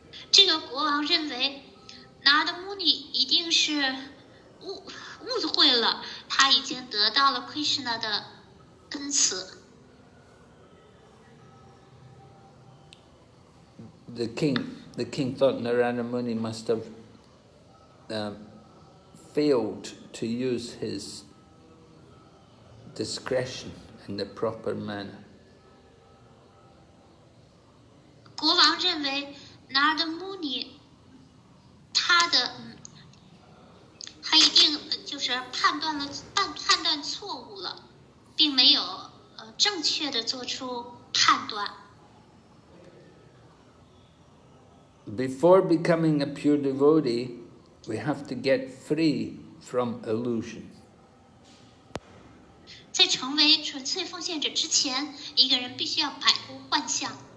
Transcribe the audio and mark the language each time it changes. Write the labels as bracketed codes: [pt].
[zh] 这个国王认为拿德穆尼一定是误会了，他已经得到了 Krishna 的恩慈。 [en] The king thought Narada Muni must have failed to use his discretion in the proper manner. [zh] 国王认为拿德穆尼他一定就是判断错误了，并没有正确的做出判断。 [en] Before becoming a pure devotee, we have to get free from illusion. [zh] 在成为纯粹奉献者之前，一个人必须要摆脱幻象。